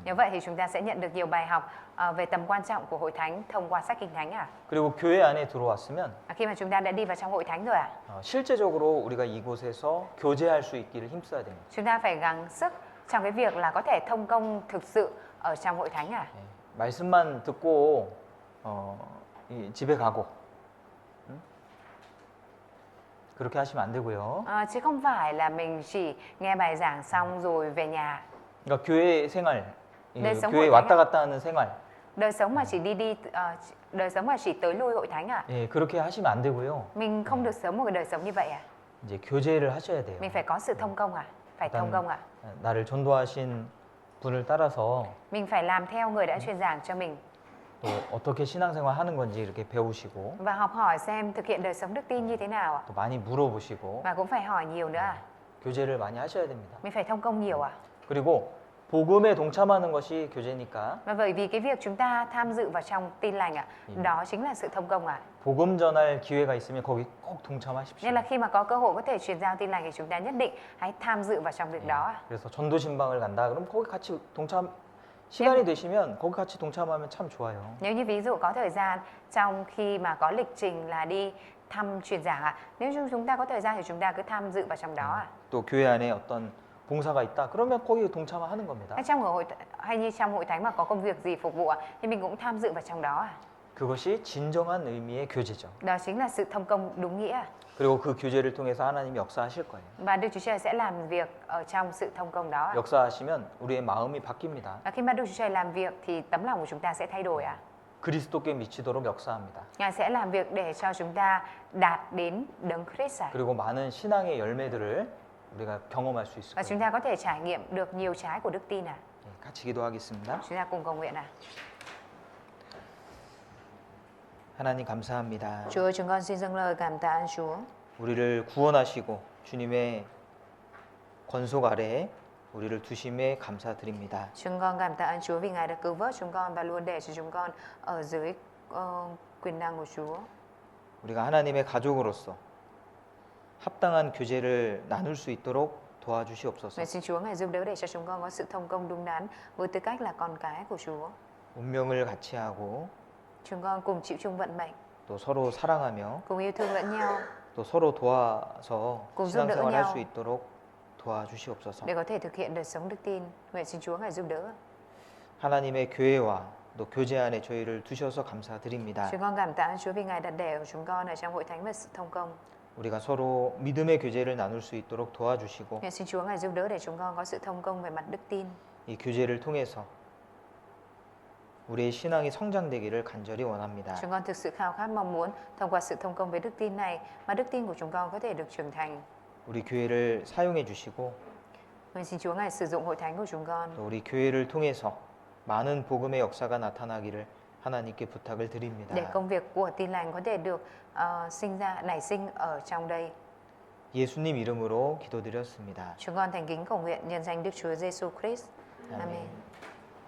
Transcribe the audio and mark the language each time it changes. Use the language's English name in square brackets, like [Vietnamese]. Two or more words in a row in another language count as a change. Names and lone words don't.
[Vietnamese] Như vậy thì chúng ta sẽ nhận được nhiều bài học về tầm quan trọng của hội thánh thông qua sách kinh thánh ạ. [Korean] 그리고 교회 안에 들어왔으면 [Vietnamese] Khi mà chúng ta đã đi vào trong hội thánh rồi ạ, [Korean] 실제적으로 우리가 이곳에서 교제할 수 있기를 힘써야 됩니다. [Vietnamese] chúng ta phải gắng sức trong cái việc là có thể thông công thực sự ở trong hội thánh ạ. [Korean] 예, 말씀만 듣고 집에 가고 그렇게 하시면 안 되고요. [Vietnamese] Chứ không phải là mình chỉ nghe bài giảng xong rồi về nhà. [Korean] 그러니까 교회 생활, 네, 교회 성공을 왔다 갔다 하는 생활, [Vietnamese] Đời sống mà chỉ đời sống mà chỉ tới lui hội thánh ạ. [Korean] 예, 그렇게 하시면 안 되고요. [Vietnamese] Mình không được sống một cái đời sống như vậy ạ. [Korean] 이제 교제를 하셔야 돼요. [Vietnamese] Mình phải có sự thông công ạ. Phải thông công ạ. [Korean] 나를 전도하신 분을 따라서 [Vietnamese] Mình phải làm theo người đã truyền giảng cho mình [Korean] 또 어떻게 신앙생활 하는 건지 이렇게 배우시고 [Vietnamese] và học hỏi xem thực hiện đời sống đức tin như thế nào ạ. [Korean] 또 많이 물어보시고 [Vietnamese] Và cũng phải hỏi nhiều nữa ạ. [Korean] 교제를 많이 하셔야 됩니다. [Vietnamese] Mình phải thông công nhiều ạ. [Korean] 그리고 복음에 동참하는 것이 교제니까 [Vietnamese] Và bởi vì cái việc chúng ta tham dự vào trong tin lành ạ, đó chính là sự thông công ạ. [Korean] 복음 전할 기회가 있으면 거기 꼭 동참하십시오. [Vietnamese] Nên là khi mà có cơ hội có thể truyền giao tin lành thì chúng ta nhất định hãy tham dự vào trong việc đó ạ. [Korean] 그래서 전도 신방을 간다. 그럼 거기 같이 동참 시간이 되시면 거기 같이 동참하면 참 좋아요. [Vietnamese] Nếu như ví dụ có thời gian trong khi mà có lịch trình là đi thăm truyền giảng ạ, nếu như chúng ta có thời gian thì chúng ta cứ tham dự vào trong đó ạ. [Korean] 또 교회 안에 어떤 봉사가 있다. 그러면 거기 동참하는 겁니다. [Vietnamese] Hay như trong hội thánh mà có công việc gì phục vụ ạ, thì mình cũng tham dự vào trong đó ạ. [Korean] 그것이 진정한 의미의 교제죠. [Vietnamese] Đó chính là sự thông công đúng nghĩa. [Korean] 그리고 그 교제를 통해서 하나님이 역사하실 거예요. [Vietnamese] Và Đức Chúa Trời sẽ làm việc ở trong sự thông công đó ạ. [Korean] 역사하시면 우리의 마음이 바뀝니다. [Vietnamese] Và khi mà Đức Chúa Trời làm việc thì tấm lòng của chúng ta sẽ thay đổi ạ. [Korean] 그리스도께 미치도록 역사합니다. [Vietnamese] Ngài sẽ làm việc để cho chúng ta đạt đến đấng Christ ạ. [Korean] 그리고 많은 신앙의 열매들을 우리가 경험할 수 있을 [Vietnamese] Và chúng [Korean] 거예요. [Vietnamese] ta có thể trải nghiệm được nhiều trái của đức tin ạ. [Korean] 예, 같이 기도하겠습니다. [Vietnamese] Chúng ta cùng cầu nguyện ạ. [Korean] 하나님 감사합니다. [Vietnamese] Chúa ơi, chúng con xin dâng lời cảm tạ ơn Chúa. [Korean] 우리를 구원하시고 주님의 권속 아래에 우리를 두심에 감사드립니다. [Vietnamese] Chúng con cảm tạ ơn Chúa vì Ngài đã cứu vớt chúng con và luôn để cho chúng con ở dưới quyền năng của Chúa. [Korean] 우리가 하나님의 가족으로서 합당한 교제를 나눌 수 있도록 도와주시옵소서. [Vietnamese] Nguyện xin Chúa Ngài giúp đỡ để cho chúng con có sự thông công đúng đắn với tư cách là con cái của Chúa. [Korean] 운명을 같이 하고 [Vietnamese] Chúng con cùng chịu chung vận mệnh, [Korean] 또 서로 사랑하며 [Vietnamese] cùng yêu thương lẫn nhau [Korean] 또 서로 도와서 [Vietnamese] cùng giúp đỡ [Korean] 신앙생활 할 [Vietnamese] nhau [Korean] 수 있도록 도와주시옵소서. [Vietnamese] để có thể thực hiện đời sống đức tin. Nguyện xin Chúa Ngài giúp đỡ. [Korean] 하나님의 교회와 또 교제 안에 저희를 두셔서 감사드립니다. [Vietnamese] Chúng con cảm tạ ơn Chúa vì Ngài đặt để của chúng con ở trong hội thánh và sự thông công. [Korean] 우리가 서로 믿음의 교제를 나눌 수 있도록 도와주시고 [Vietnamese] Nguyện xin Chúa Ngài giúp đỡ để chúng con có sự thông công về mặt đức tin. [Korean] 이 교제를 통해서 우리의 신앙이 성장되기를 간절히 원합니다. [Vietnamese] Chúng con thực sự khao khát mong muốn thông qua sự thông công với đức tin này mà đức tin của chúng con có thể được trưởng thành. [Korean] 우리 교회를 사용해 주시고 [Vietnamese] Nguyện xin Chúa Ngài sử dụng hội thánh của chúng con [Korean] 또 우리 교회를 통해서 많은 복음의 역사가 나타나기를 하나님께 부탁을 드립니다. [Vietnamese] để công việc của tin lành có thể được nảy sinh ở trong đây. [Korean] 예수님 이름으로 기도드렸습니다. [Vietnamese] Chúng con thành kính cầu nguyện nhân danh Đức Chúa Giêsu Christ. [Korean] 아멘. [Vietnamese] Amen.